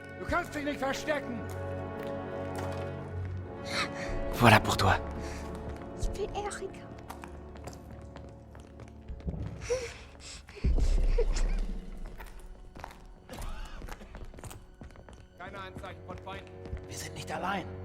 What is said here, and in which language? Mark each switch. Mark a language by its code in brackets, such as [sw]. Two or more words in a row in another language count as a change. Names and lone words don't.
[de] kannst dich nicht verstecken! [fr] Voilà pour toi. [de] Ich will Erika. Keine Anzeichen von Feinden. Wir sind nicht allein.